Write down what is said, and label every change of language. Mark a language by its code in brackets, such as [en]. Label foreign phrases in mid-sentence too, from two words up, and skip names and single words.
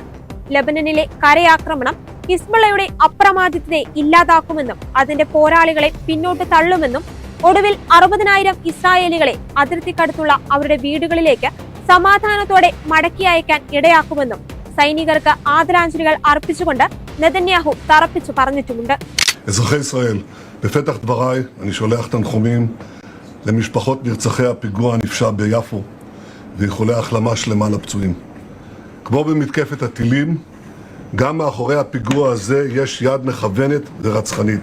[ml] ലെബനനിലെ കരയാക്രമണം ഹിസ്ബുള്ളയുടെ അപ്രമാദിത്വത്തെ ഇല്ലാതാക്കുമെന്നും അതിന്റെ പോരാളികളെ പിന്നോട്ട് തള്ളുമെന്നും ഒടുവിൽ 60,000 ഇസ്രായേലികളെ അതിർത്തിക്കടുത്തുള്ള അവരുടെ വീടുകളിലേക്ക് സമാധാനത്തോടെ മടക്കി അയക്കാൻ ഇടയാക്കുമെന്നും സൈനികർക്ക് ആദരാഞ്ജലികൾ അർപ്പിച്ചുകൊണ്ട് നെതന്യാഹു തറപ്പിച്ചു പറഞ്ഞിട്ടുമുണ്ട്. [he] אזרחי ישראל, בפתח דבריי אני שולח תנחומים למשפחות נרצחי הפיגוע הנפשע ביפו ואיחולי החלמה שלמה לפצועים. כמו במתקפת הטילים, גם מאחורי הפיגוע הזה יש יד מכוונת ורצחנית.